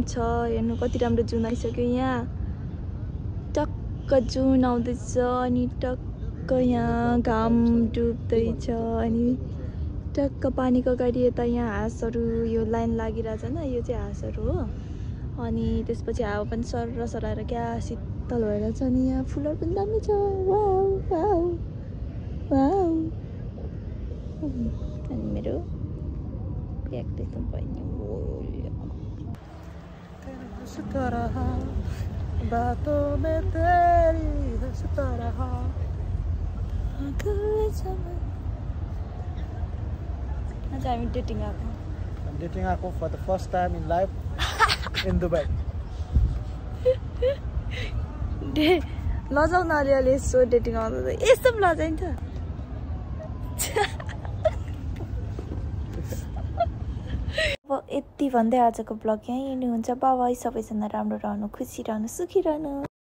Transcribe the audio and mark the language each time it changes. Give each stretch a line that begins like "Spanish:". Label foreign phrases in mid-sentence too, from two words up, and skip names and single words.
Nepali: छ हेर्नु कति राम्रो जुन आइसक्यो यहाँ टक्क जुन आउँदैछ अनि टक्क टक्क यहाँ घाम डुब्दैछ अनि टक्क पानीको अगाडि यता यहाँ हाँसहरू यो लाइन लागिरहेछ हैन यो चाहिँ हाँसहरू हो अनि त्यसपछि हावा पनि सर सराएर क्या शीतल भएर छ नि यहाँ फुलहरू पनि दामी छ
English: wow wow wow
Nepali: अनि मेरो ब्याग देख्नु पर्ने
Hindi: हंसता रहा बातों में तेरी हंसता रहा
Nepali: आज हामी डेटिङ आएको
English: I'm dating Ako for the first time in life in Dubai.
Nepali: लजाउन अलिअलि यसो डेटिङ आउँदा त यस्तो पनि लजाइन्छ अब यति भन्दै आजको ब्लग यहीँ हुन्छ बाबाई सबैजना राम्रो रहनु खुसी रहनु सुखी रहनु